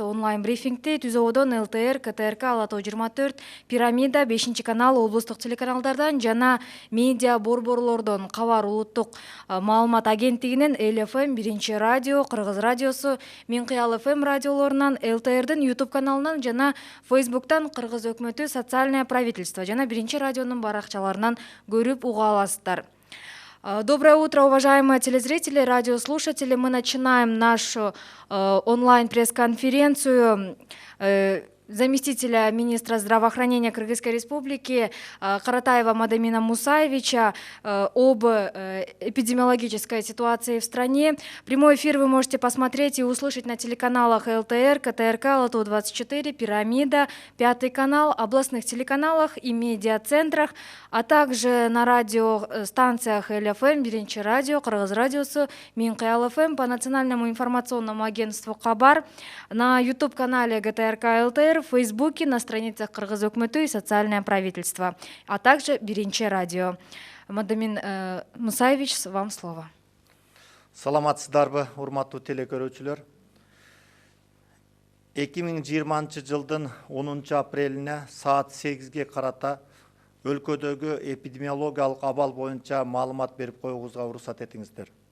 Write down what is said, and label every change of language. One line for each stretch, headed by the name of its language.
Kyrgyz: Онлайн брифингти Түзөодон ЛТР, КТРК, Ала Тоо 24, Пирамида, 5-канал, облустук телеканалдардан жана медиа борборлордон Кабар улуттук маалымат агенттигинин ЛФМ, 1-радио, Кыргыз радиосу, Минкыял ФМ радиолорунан, ЛТРдин YouTube каналынан жана Facebooктан Кыргыз өкмөтү социальное правительство жана 1-радионун баракчаларынан көрүп уга аласыздар.
Russian: Доброе утро, уважаемые телезрители, радиослушатели. Мы начинаем нашу онлайн-пресс-конференцию заместителя министра здравоохранения Кыргызской Республики Каратаева Мадамина Мусаевича об эпидемиологической ситуации в стране. Прямой эфир вы можете посмотреть и услышать на телеканалах ЛТР, КТРК, Ала Тоо 24, Пирамида, 5-й канал, областных телеканалах и медиацентрах, а также на радиостанциях ЛФМ, 1-радио, Кыргыз радиосу, Минкыял ФМ, по национальному информационному агентству Кабар, на YouTube-канале ГТРК ЛТР, в Фейсбуке, на страницах Кыргыз өкмөтү и социальное правительство, а также 1-радио. Мадамин Мусаевич, вам слово.
Kyrgyz: Саламатсыздарбы, урматтуу телекөрүүчүлөр. 2020 жылдын 10 апрелине саат 8-ге карата өлкөдөгү эпидемиологиялык абал боюнча маалымат берип коюубузга уруксат этиңиздер.